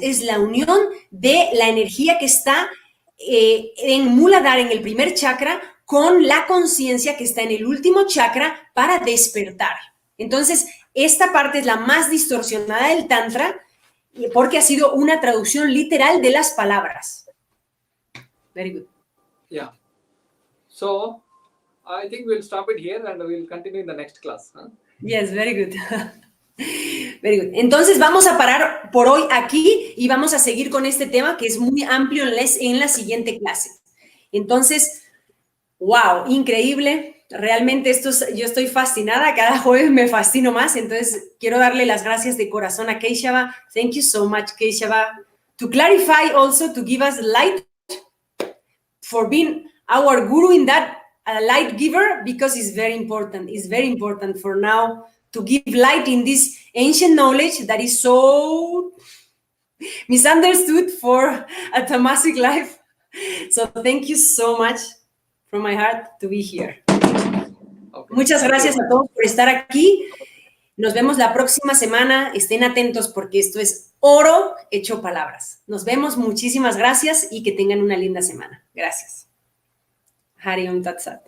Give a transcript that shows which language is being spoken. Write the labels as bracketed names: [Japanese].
[Spanish] Es la unión de la energía que está en Muladhara, en el primer chakra, con la conciencia que está en el último chakra para despertar. Entonces, esta parte es la más distorsionada del Tantra porque ha sido una traducción literal de las palabras. [English] Very good. Yeah. So, I think we'll stop it here and we'll continue in the next class. Huh? Yes, very good. Very good. [Spanish] Entonces vamos a parar por hoy aquí y vamos a seguir con este tema que es muy amplio en la siguiente clase. Entonces, wow, increíble. Realmente yo estoy fascinada. Cada jueves me fascino más. Entonces, quiero darle las gracias de corazón a Keshava. [English] Thank you so much, Keshava. To clarify also, to give us light for being our guru in that light giver, because it's very important. It's very important for now to give light in this ancient knowledge that is so misunderstood for a tamasic life. So thank you so much from my heart to be here. Okay. [Spanish] Muchas gracias a todos por estar aquí. Nos vemos la próxima semana. Estén atentos porque esto es oro hecho palabras. Nos vemos. Muchísimas gracias y que tengan una linda semana. Gracias. Hari Om Tat Sat.